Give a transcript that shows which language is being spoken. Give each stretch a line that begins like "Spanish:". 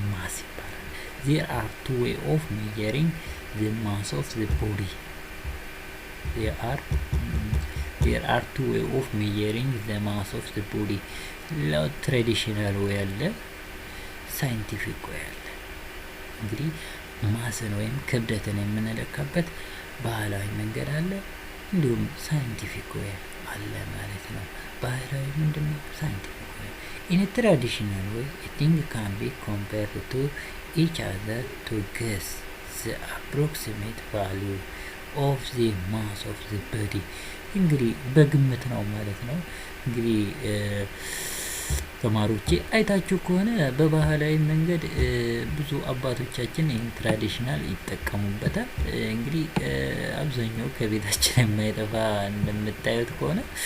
Amharic: ማስ ይባላል።
English: there are two way of measuring the mass of the body. there are two way of measuring the mass of the body.
Amharic: ትራዲሽናል ወይ አለ፣ ሳይንቲፊክ ወይ አለ። እንግዲህ ማስን ወይም ክብደትን የምንለካበት ባህላዊ መንገድ አለ፣ እንዲሁም ሳይንቲፊክ ወይ አለ ማለት ነው። ባህላዊ ምንድነው? ሳይንቲፊክ ወይ።
English: in a traditional way a thing can be compared to each other to guess the approximate value ኦፍ ዘ ማስ ኦፍ ዘ ቦዲ
Amharic: እንግዲህ በግምት ነው ማለት ነው። እንግዲህ ተማሪዎቼ አይታችሁ ከሆነ በባህላዊ መንገድ ብዙ አባቶቻችን ይህን ትራዲሽናል ይጠቀሙበታል። እንግዲህ አብዛኛው ከቤታችን የማይጠፋ እንደምታዩት ከሆነ